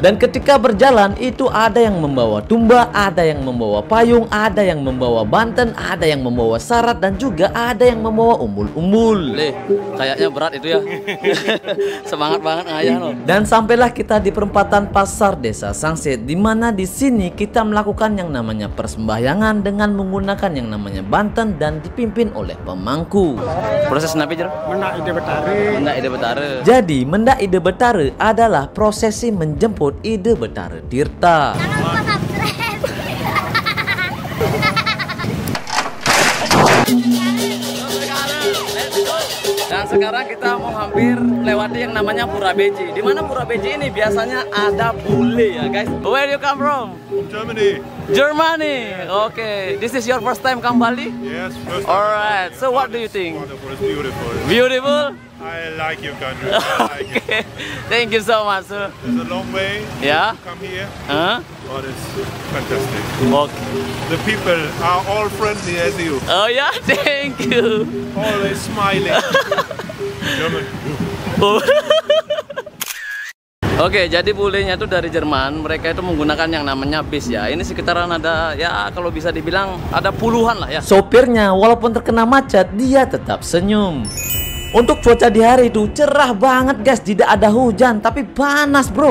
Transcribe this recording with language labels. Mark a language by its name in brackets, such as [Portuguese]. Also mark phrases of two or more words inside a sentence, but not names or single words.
[Indonesian] Dan ketika berjalan itu ada yang membawa tumba, ada yang membawa payung, ada yang membawa banten, ada yang membawa sarat, dan juga ada yang membawa umbul-umbul. Kayaknya berat itu ya. Semangat banget ngayah loh. Dan sampailah kita di perempatan Pasar Desa Sangsit, di mana di sini kita melakukan yang namanya persembahyangan dengan menggunakan yang namanya banten dan dipimpin oleh pemangku. [Balinese] Proses napi jer? Mendak ide betare. Mendak ide betare. [Indonesian] Jadi mendak ide betare adalah prosesi menjemput ide betare Tirta. Jangan lupa subscribe. Dan sekarang kita mau hampir melewati yang namanya Pura Beji. Di mana Pura Beji ini biasanya ada bule ya guys. [English] Where you come from? Germany. Germany. Okay. This is your first time come Bali? Yes, first time. Alright. So what do you think? Wonderful, it's beautiful. Beautiful? I like your country. I like it. Okay. Thank you so much. Sir. It's a long way Yeah. to come here, Huh? but it's fantastic. Okay. The people are all friendly as you, Oh yeah. Thank you. always smiling. German. [Indonesian] Oke, jadi bulenya itu dari Jerman. Mereka itu menggunakan yang namanya bis ya. Ini sekitaran ada ya kalau bisa dibilang ada puluhan lah ya. Sopirnya walaupun terkena macet dia tetap senyum. Untuk cuaca di hari itu cerah banget guys, tidak ada hujan tapi panas bro.